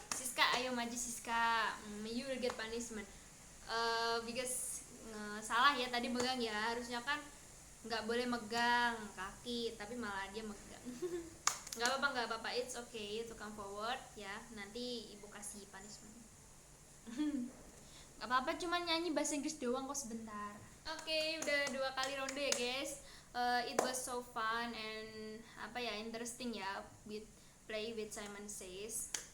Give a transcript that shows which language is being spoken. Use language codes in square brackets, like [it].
[id] Siska, ayo maju Siska. [en] You will get punishment. [id] Because salah ya tadi megang ya, harusnya kan nggak boleh megang kaki, tapi malah dia megang. nggak apa-apa, [en] it's okay to come forward [id] ya, nanti ibu kasih punishment. Nggak apa-apa, cuma nyanyi bahasa Inggris doang kok sebentar. Udah 2 kali ronde ya guys. [en] It was so fun and interesting ya with play with Simon Says.